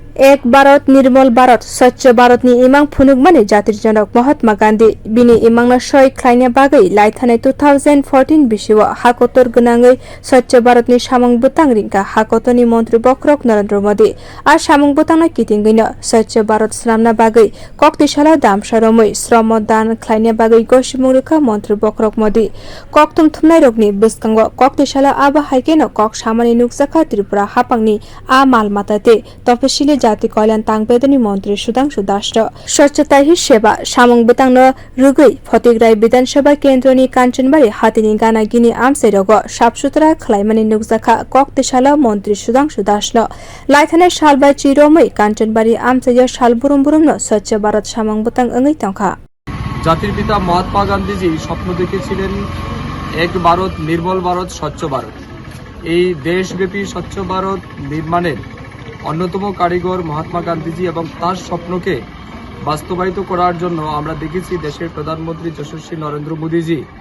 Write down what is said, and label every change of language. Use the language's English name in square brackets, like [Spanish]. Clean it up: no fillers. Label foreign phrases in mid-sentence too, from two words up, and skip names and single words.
[Hindi] एक भारत निर्मल भारत [Kok Borok] स्वच्छ भारतनि emang phunukmani jatir janak Mahatma gandhi bini emangna soi khlaina bagai laithanai 2014 bisio Hakotor gonangoi स्वच्छ भारतनि samwng butang ringka Hakotorni montri bokhorok Narendra modi ar samwng butangna kitingino स्वच्छ भारत slamna bagai kokti salo damsaromoi shramodan khlaina bagai gosimurukha montri bokhorok modi koktum thumnai rokni bwskango kokti salo aba haikeno kok samani nukjak tripura hapangni a malmata te tapashili jati kalyan tangpedani montri Sudhangshu [Hindi] स्वच्छता ही सेवा [Kok Borok] samwng butangno rugui photigrai bidansabha kendroni Kanchanbari hatini gana gini amchaio'Sawcha sabsutra khwlaimani nukjak kokti salo montri Sudhangshu laithane salbai chiromoi Kanchanbari amchaio sal burum burumno स्वच्छ भारत samwng butang ongai tongkha [Bangla] জাতির পিতা মহাত্মা গান্ধীজি স্বপ্ন দেখেছিলেন এক ভারত নির্মল ভারত স্বচ্ছ ভারত। এই দেশব্যাপী স্বচ্ছ ভারত নির্মাণের অন্যতম কারিগর মহাত্মা গান্ধীজি এবং তার স্বপ্নকে বাস্তবায়িত করার জন্য আমরা দেখেছি দেশের প্রধানমন্ত্রী যশস্বী নরেন্দ্র মোদীজি